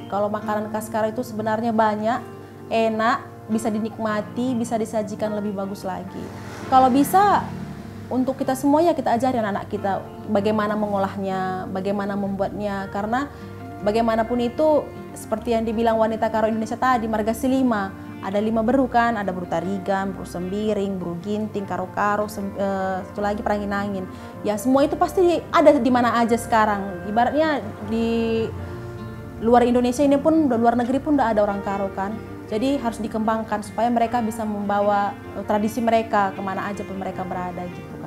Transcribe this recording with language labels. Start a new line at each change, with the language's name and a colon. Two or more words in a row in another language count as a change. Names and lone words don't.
Indonesian: Kalau makanan khas Karo itu sebenarnya banyak, enak, bisa dinikmati, bisa disajikan lebih bagus lagi. Kalau bisa untuk kita semua ya kita ajarin anak kita bagaimana mengolahnya, bagaimana membuatnya. Karena bagaimanapun itu seperti yang dibilang wanita Karo Indonesia tadi, margasi 5. Ada 5 beru kan, ada beru tarigan, beru sembiring, beru ginting, karo-karo, satu lagi perangin-angin. Ya semua itu pasti ada di mana aja sekarang. Ibaratnya di luar Indonesia ini pun, di luar negeri pun udah ada orang Karo kan. Jadi harus dikembangkan supaya mereka bisa membawa tradisi mereka kemana aja pun mereka berada gitu Kak.